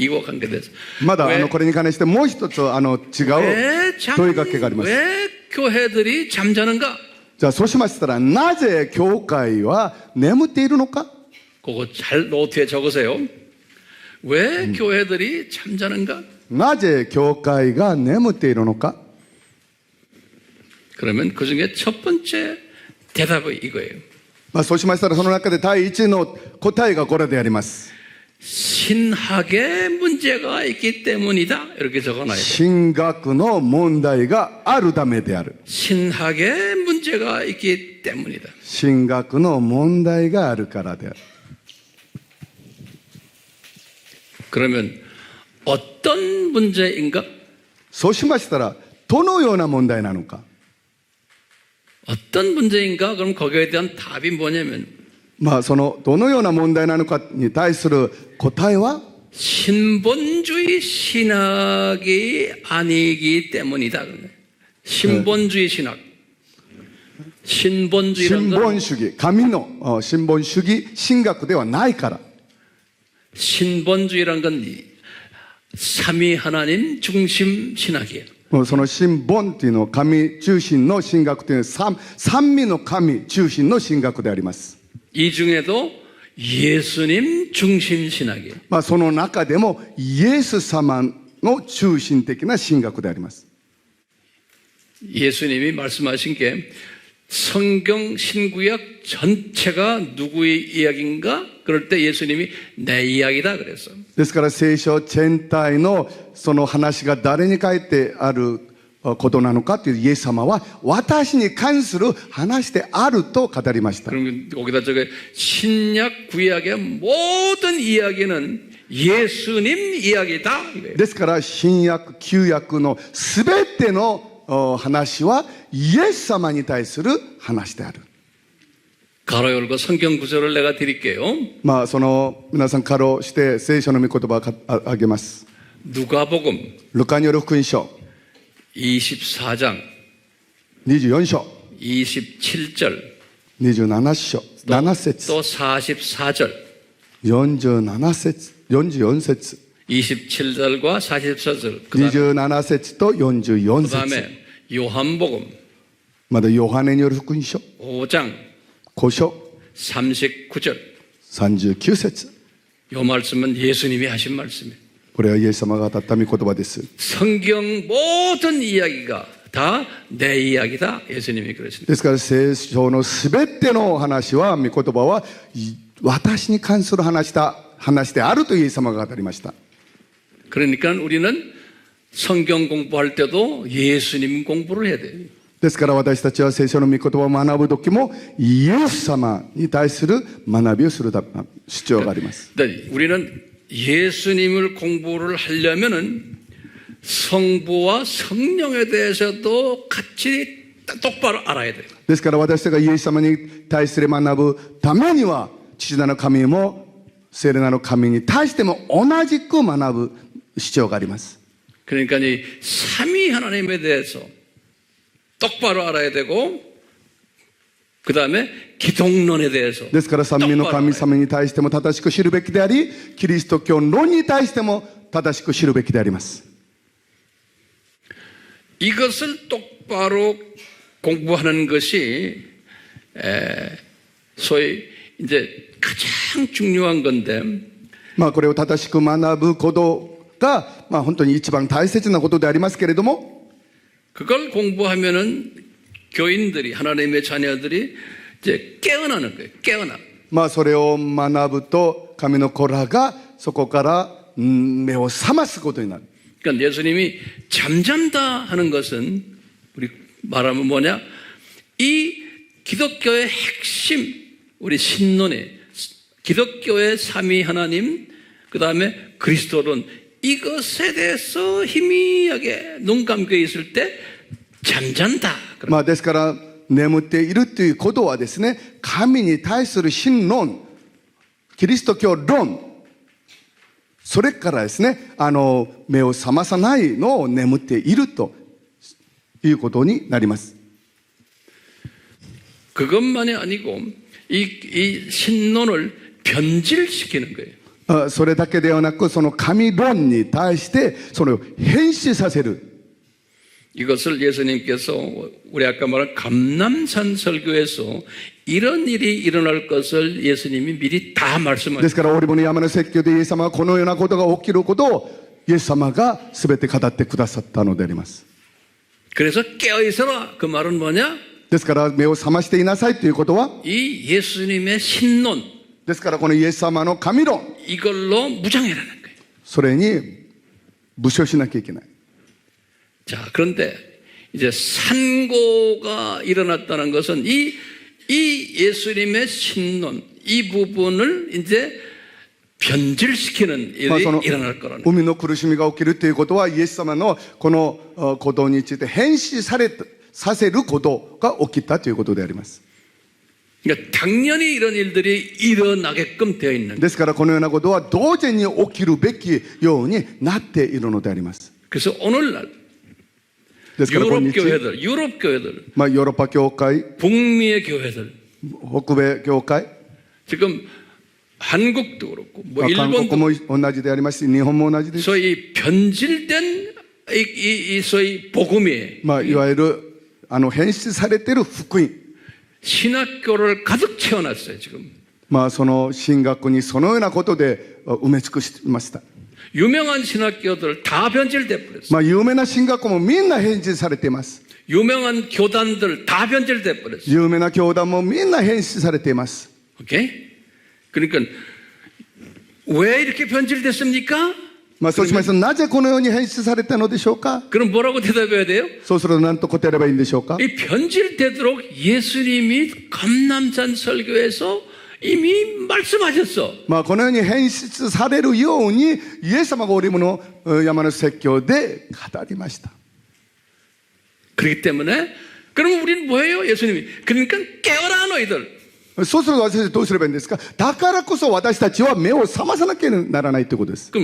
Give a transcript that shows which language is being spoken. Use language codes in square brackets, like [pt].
[ko] 이와 관계돼서. [ja] まだこれに関してもう一つ違う問いかけがあります。 [ko] 왜 교회들이 잠자는가? [ja] じゃあそうしましたらなぜ教会は眠っているのか。 [ko] 그거 잘 노트에 적으세요. 왜 교회들이 잠자는가? [ja] なぜ教会が眠っているのか。 [ko] 그러면 그 중에 첫 번째 대답이 이거예요. [ja] まあそうしましたらその中で第一の答えがこれであります。 [ko] 신학의 문제가 있기 때문이다. 이렇게 적어놔야 돼요. [ja] 神学の問題があるためである。 [ko] 신학의 문제가 있기 때문이다. [ja] 神学の問題があるからである。 [ko] 그러면 어떤 문제인가? [ja] そうしましたらどのような問題なのか。 [ko] 어떤 문제인가? 그럼 거기에 대한 답이 뭐냐면 [ja] まあそのどのような問題なのかに対する答えは [ko] 신본주의 신학이 아니기 때문이다. 신본주의 신학. [ja] 新 [ko] 신본주의라는 [ja] 本 [ko] 건 [ja] 主義、神の新本主義神学ではないから。 [ko] 신본주의라는 건 삼위 하나님 중심 신학이에요. [ja] その新本っていうのは神中心の神学というのは三位の神中心の神学であります。 [ko] 이 중에도 예수님 중심 신학이에요. [ja] まあその中でもイエス様の中心的な神学であります。 [ko] 예수님이 말씀하신 게 성경 신구약 전체가 누구의 이야기인가? 그럴 때 예수님이 내 이야기다 그랬어. [ja] ですから聖書全体のその話が誰に書いてあることなのかというイエス様は私に関する話であると語りました。 [ko] 그럼 거기다 저게 신약 구약의 모든 이야기는 예수님 이야기다 이거예요. [ja] ですから新約旧約のすべての話はイエス様に対する話である。 [ko] 가로 열고 성경 구절을 내가 드릴게요. [ja] まあその皆さんカロして聖書の御言葉をあげます。 [ko] 누가복음 [ja] ルカによる福音書 [ko] 24장 [ja] 24章 [ko] 27절 [ja] 27章7節 [ko] 또 44절 [ja] 47節44節 [ko] 27절과 44절 그다음에, [ja] 27節と44節 [ko] 그다음에 요한복음 [ja] まだヨハネによる福音書 [ko] 5장 [ja] 5章 [ko] 39절 [ja] 39節 [ko] 요 말씀은 예수님이 하신 말씀이에요. [ja] これはイエス様が語った御言葉です。 [ko] 성경 모든 이야기가 다 내 이야기다. 예수님이 그러십니다. [ja] ですから聖書のすべての話は御言葉は私に関する話であるとイエス様が語りました。 [ko] 그러니까 우리는 성경 공부할 때도 예수님 공부를 해야 돼요. [ja] ですから私たちは聖書の御言葉を学ぶ時もイエス様に対する学びをする必要があります。 [ko] 우리는 예수님을 공부를 하려면은 성부와 성령에 대해서도 같이 똑바로 알아야 돼요. [ja] ですから私たちがイエス様に対する学ぶためには父なる神も聖霊なる神に対しても同じく学ぶ必要があります。 [ko] 그러니까 이 삼위 하나님에 대해서 똑바로 알아야 되고 그 다음에 기독론에 대해서 [ja] ですから三位の神様に対しても正しく知るべきでありキリスト教論に対しても正しく知るべきであります。 [ko] 이것을 똑바로 공부하는 것이 소위 이제 가장 중요한 건데 [ja] まあこれを正しく学ぶことがまあ本当に一番大切なことでありますけれども [ko] 그걸 공부하면은 교인들이 하나님의 자녀들이 이제 깨어나는 거예요. 깨어나. [ja] まあそれを学ぶと神の子らがそこから目を覚ますことになる。 [ko] 그러니까 예수님이 잠잔다 하는 것은 우리 말하면 뭐냐? 이 기독교의 핵심, 우리 신론의 기독교의 삼위 하나님, 그 다음에 그리스도론 이것에 대해서 희미하게 눈 감겨 있을 때 잠잔다. [ja] まあですから眠っているということはですね、神に対する真論、キリスト教論、それからですね、目を覚まさないのを眠っているということになります。 [ko] 그것만이 아니고 이 신론을 변질시키는 거예요. [ja] それだけではなく、その神論に対してそれを変質させる。 [ko] 이것을 예수님께서 우리 아까 말한 감람산 설교에서 이런 일이 일어날 것을 예수님이 미리 다 [ja] で [ko] 말씀하셨어요. [ja] すからオリボの山の説教でイエス様はこのようなことが起きることをイエス様が全て語ってくださったのであります。 [ko] 그래서 깨어있어라. 그 말은 뭐냐? [ja] ですから目を覚ましていなさいということは、 [ko] 이 예수님의 신론 [ja] ですからこのイエス様の神論、 [ko] 이걸로 무장해라는 거예요. [ja] それに武将しなきゃいけない。 [ko] 자, 그런데 이제 산고가 일어났다는 것은 이 예수님의 신론 이 부분을 이제 변질시키는 일이 [ja] まあその [ko] 일어날 거라는 거예요. [ja] 海の苦しみが起きるということはイエス様のこのことについて変質させることが起きたということであります。 [ko] 그러니까 당연히 이런 일들이 일어나게끔 되어 있는 거예요. [ja] ですからこのようなことは同時に起きるべきようになっているのであります。 [ko] 그래서 오늘날 [ja] ですから今 [ko] 유럽 [ja] 日、 [ko] 교회들, 유럽 교회들, [ja] まあ、ヨーロッパ教会、 [ko] 북미의 교회들, [ja] 北米教会、 [ko] 지금 한국도 그렇고, 뭐 [ja] まあ韓国 [ko] 일본도 [ja] も同じでありますし、日本も同じです。 [ko] 소위 변질된 이 소위 복음이 [ja] まあ、いわゆる変質されている福音、 [ko] 신학교를 가득 채워놨어요 지금. [ja] まあ、その神学にそのようなことで埋め尽くしました。 [ko] 유명한 신학교들 다 변질돼 버렸어요. [ja] まあ、有名な神学校もみんな変質されています。 [ko] 유명한 교단들 다 변질돼 버렸어요. [ja] 有名な教団もみんな変質されています。 [ko] 오케이? 그러니까 왜 이렇게 변질됐습니까? [ja] まあ、そうしますと、なぜこのように変質されたのでしょうか。 [ko] 그럼 뭐라고 대답해야 돼요? [ja] そうすると何と答えればいいんでしょうか。 [ko] 이 변질되도록 예수님이 감람산 설교에서 이미 말씀하셨어. [ja] まあ、このように変質されるようにイエス様がオリブの山の説教で語りました。 [ko] 그렇기 때문에 그러면 우리는 뭐예요? 예수님이 그러니까 깨어라 너희들. [ja] そうすると私たちどうすればいいんですか。だからこそ私たちは目を覚まさなきゃならないということです。